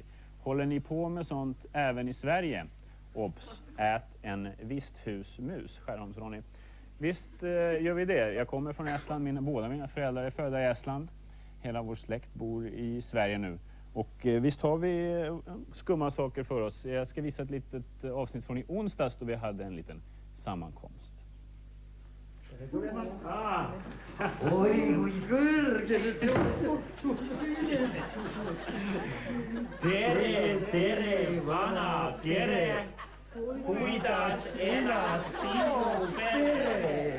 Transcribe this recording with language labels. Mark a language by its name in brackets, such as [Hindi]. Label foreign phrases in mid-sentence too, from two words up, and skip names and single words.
[Swedish] Håller ni på med sånt även i Sverige? Ops, ät en visthusmus, Skärholms-Ronny. Visst gör vi det. Jag kommer från Estland. Båda mina föräldrar är födda i Estland. Hela vår släkt bor i Sverige nu. Och visst har vi skumma saker för oss. Jag ska visa ett litet avsnitt från i onsdags då vi hade en liten sammankomst. [Estonian] Oi, tere, vana, tere, kuidas elad sinu pere.